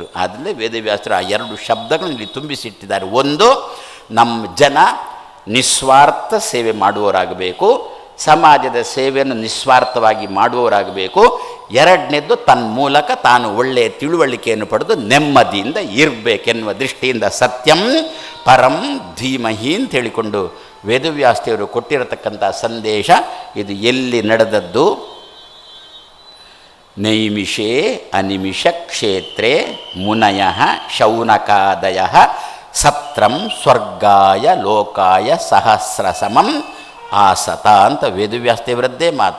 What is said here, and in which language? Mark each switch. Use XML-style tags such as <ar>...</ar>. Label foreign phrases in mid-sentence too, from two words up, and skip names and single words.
<kn>ಆದರೆ ವೇದವ್ಯಾಸರು ಆ ಎರಡು ಶಬ್ದಗಳನ್ನು ಇಲ್ಲಿ ತುಂಬಿಸಿಟ್ಟಿದ್ದಾರೆ. ಒಂದು, ನಮ್ಮ ಜನ ನಿಸ್ವಾರ್ಥ ಸೇವೆ ಮಾಡುವವರಾಗಬೇಕು, ಸಮಾಜದ ಸೇವೆಯನ್ನು ನಿಸ್ವಾರ್ಥವಾಗಿ ಮಾಡುವವರಾಗಬೇಕು. ಎರಡನೇದ್ದು, ತನ್ನ ಮೂಲಕ ತಾನು ಒಳ್ಳೆಯ ತಿಳುವಳಿಕೆಯನ್ನು ಪಡೆದು ನೆಮ್ಮದಿಯಿಂದ ಇರಬೇಕೆನ್ನುವ ದೃಷ್ಟಿಯಿಂದ</kn> <sa>ಸತ್ಯಂ ಪರಂ ಧೀಮಹಿ</sa> <kn>ಅಂತ ಹೇಳಿಕೊಂಡು ವೇದವ್ಯಾಸದೇವರು ಕೊಟ್ಟಿರತಕ್ಕಂಥ ಸಂದೇಶ ಇದು. ಎಲ್ಲಿ ನಡೆದದ್ದು?</kn> <sa>ನೈಮಿಷೇ ಅನಿಮಿಷ ಕ್ಷೇತ್ರೇ ಮುನಯ ಶೌನಕಾದಯ ಸತ್ರಂ ಸ್ವರ್ಗಾಯ ಲೋಕಾಯ ಸಹಸ್ರಸಮಂ ಆಸತ</sa> <kn>ಅಂತ ವೇದವ್ಯಾಸದೇವರದ್ದೇ ಮಾತು.</kn>